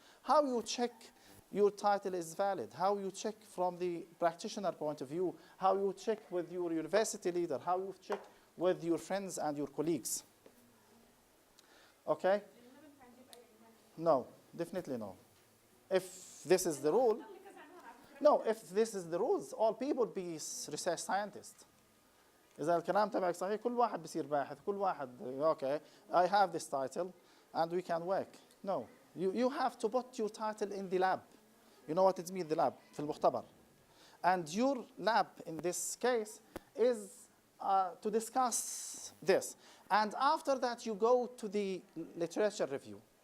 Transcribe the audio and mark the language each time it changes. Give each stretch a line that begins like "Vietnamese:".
English: How you check your title is valid, how you check from the practitioner point of view, how you check with your university leader, how you check with your friends and your colleagues. Okay? No, definitely no. If this is the rule, no, if this is the rules, all people be research scientists.
Arabic: إذا الكلام تبعك صحيح كل واحد بيصير باحث كل واحد
English: okay I have this title and we can work. No, you have to put your title in the lab. You know what it means, the lab
Arabic: في المختبر.
English: And your lab in this case is to discuss this. And after that you go to the literature review.